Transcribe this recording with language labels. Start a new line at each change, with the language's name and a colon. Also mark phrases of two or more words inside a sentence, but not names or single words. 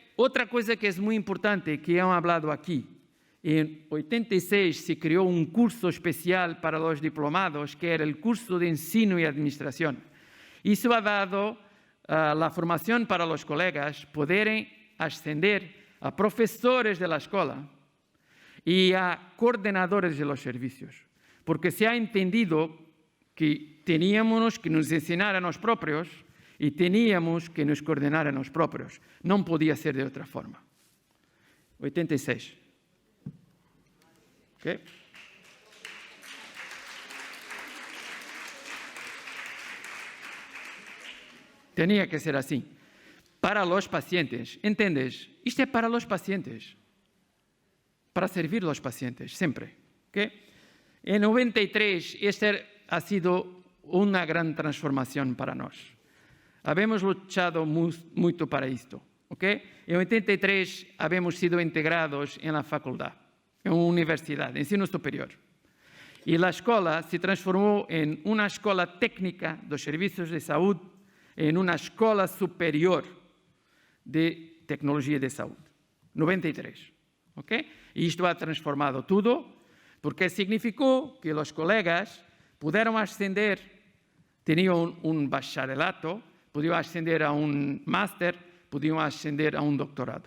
Portuguese: Outra coisa que é muito importante, que han falado aqui. Em 86 se criou um curso especial para os diplomados, que era o curso de ensino e administração. Isso ha dado a formação para os colegas poderem ascender a professores da escola e a coordenadores
Spanish: de los servicios.
Portuguese: porque
Spanish: se ha entendido que teníamos
Portuguese: que nos ensinar a nós próprios e teníamos que nos coordenar a nós próprios. Não podia ser de outra forma. 86. Ok?
Spanish: Tenía que ser así. Para los pacientes, ¿entiendes?
Portuguese: Isto é
Spanish: para los pacientes. Para servir los pacientes, sempre. ¿Okay? En 93, esta ha sido una gran transformación
Portuguese: para nós.
Spanish: Habemos luchado
Portuguese: muito para isto.
Spanish: ¿Okay? En 83, habemos sido integrados en la facultad, en una universidad,
Portuguese: ensino superior.
Spanish: Y la escola se transformó en una escola técnica dos servicios de saúde, en una
Portuguese: escola superior de tecnologia de saúde.
Spanish: 93. ¿Okay?
Portuguese: E isto ha transformado tudo, porque significou que os colegas puderam ascender, tinham um bacharelato, podiam ascender a um máster, podiam ascender a um doutorado.